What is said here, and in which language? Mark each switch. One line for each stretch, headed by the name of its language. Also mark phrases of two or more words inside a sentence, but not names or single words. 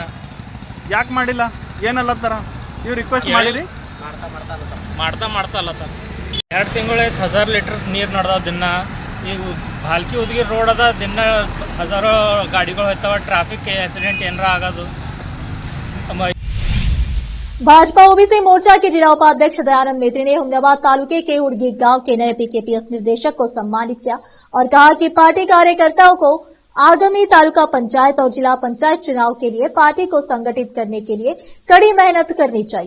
Kannada: ಯಾಕೆ ಮಾಡಿಲ್ಲ, ಏನಲ್ಲತ್ತಾರ ಇವ್ರು ರಿಕ್ವೆಸ್ಟ್ ಮಾಡಿರಿ, ಮಾಡ್ತಾ ಅಲ್ಲತ್ತಾರ. 2 ತಿಂಗಳಾಯ್ತು 1000 ಲೀಟರ್ ನೀರು ನಡೆದಾವ ದಿನ. ಈಗ ಭಾಲ್ಕಿ ಉದ್ಗಿರ್ ರೋಡ್ ಅದ, ದಿನ ಹಜಾರೋ ಗಾಡಿಗಳು ಹೋಗ್ತಾವ,
English: traffic accident
Kannada: ಏನಾರ ಆಗೋದು.
Hindi: भाजपा ओबीसी मोर्चा के जिला उपाध्यक्ष दयानंद मेत्री ने अहमदाबाद तालुके के हुड़घी गांव के नए पीकेपीएस निर्देशक को सम्मानित किया और कहा कि पार्टी कार्यकर्ताओं को आगामी तालुका पंचायत और जिला पंचायत चुनाव के लिए पार्टी को संगठित करने के लिए कड़ी मेहनत करनी चाहिए।